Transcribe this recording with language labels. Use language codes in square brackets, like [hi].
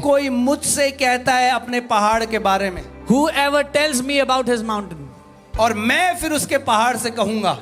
[hi] कोई मुझसे कहता है अपने पहाड़ के बारे में, [en] whoever tells me about his mountain, [hi] और मैं फिर उसके पहाड़ से कहूंगा